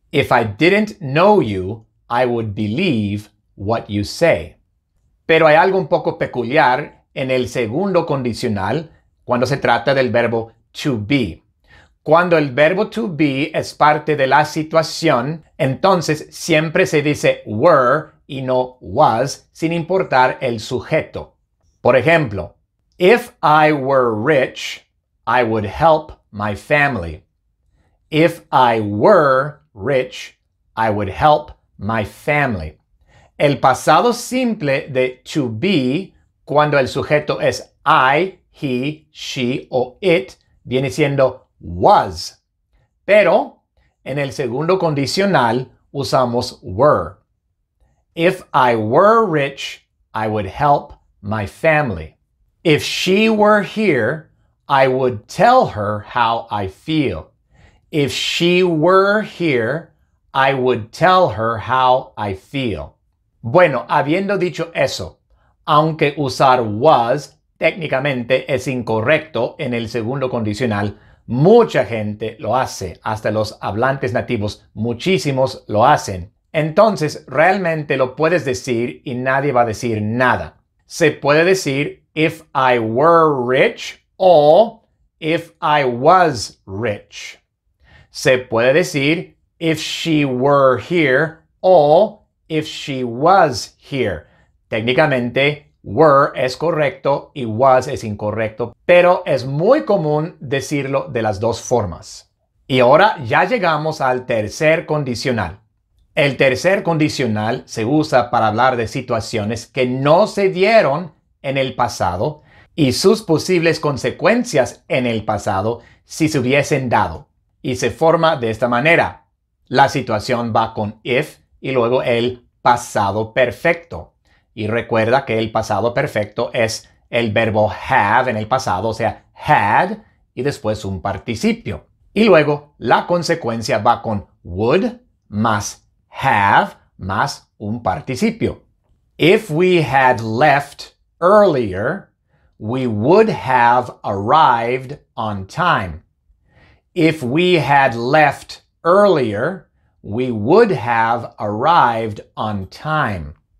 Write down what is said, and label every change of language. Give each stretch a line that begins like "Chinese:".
English: If I didn't know you, I would believe what you say.
Spanish: Pero hay algo un poco peculiar en el segundo condicional cuando se trata del verbo to be. Cuando el verbo to be es parte de la situación, entonces siempre se dice were y no was, sin importar el sujeto. Por ejemplo,
English: if I were rich, I would help my family. If I were rich, I would help my family.
Spanish: El pasado simple de to be, cuando el sujeto es I, he, she o it, viene siendo was. Pero en el segundo condicional usamos were.
English: If I were rich, I would help my family. If she were here, I would tell her how I feel. If she were here, I would tell her how I feel.
Spanish: Bueno, habiendo dicho eso, aunque usar was técnicamente es incorrecto en el segundo condicional, mucha gente lo hace, hasta los hablantes nativos, muchísimos lo hacen. Entonces, realmente lo puedes decir y nadie va a decir nada. Se puede decir
English: if I were rich o if I was rich.
Spanish: Se puede decir
English: if she were here o if she was here.
Spanish: Técnicamente, were es correcto y was es incorrecto, pero es muy común decirlo de las dos formas. Y ahora ya llegamos al tercer condicional. El tercer condicional se usa para hablar de situaciones que no se dieron en el pasado y sus posibles consecuencias en el pasado si se hubiesen dado. Y se forma de esta manera. La situación va con if y luego el pasado perfecto. Y recuerda que el pasado perfecto es el verbo have en el pasado, o sea, had, y después un participio. Y luego la consecuencia va con would más have más un participio.
English: If we had left earlier, we would have arrived on time. If we had left earlier, we would have arrived on time.